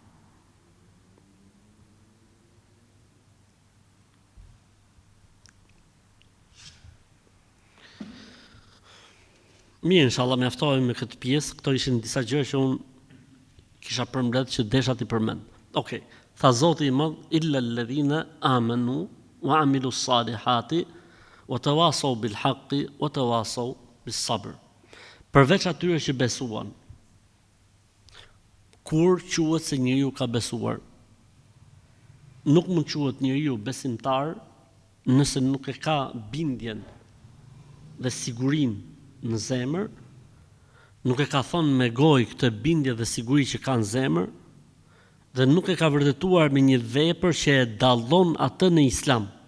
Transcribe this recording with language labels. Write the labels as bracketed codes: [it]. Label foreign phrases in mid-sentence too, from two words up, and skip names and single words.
[sq] Mirë, inshallah mjaftohemi me këtë pjesë. Këto ishin disa gjëra që unë kisha përmbledh që desha ti përmend. Okej. Tha Zoti i Madh, [ar] إلا الذين آمنوا وعملوا الصالحات وتواصوا بالحق وتواصوا بالصبر. [sq] Përveç atyre që besuan. Kur quhet se njeriu ka besuar? Nuk mund quhet njeriu besimtar nëse nuk e ka bindjen dhe sigurinë në zemër, nuk e ka thonë me gojë këtë bindje dhe siguri që ka në zemër, dhe nuk e ka vërtetuar me një vepër që e dallon atë në Islam.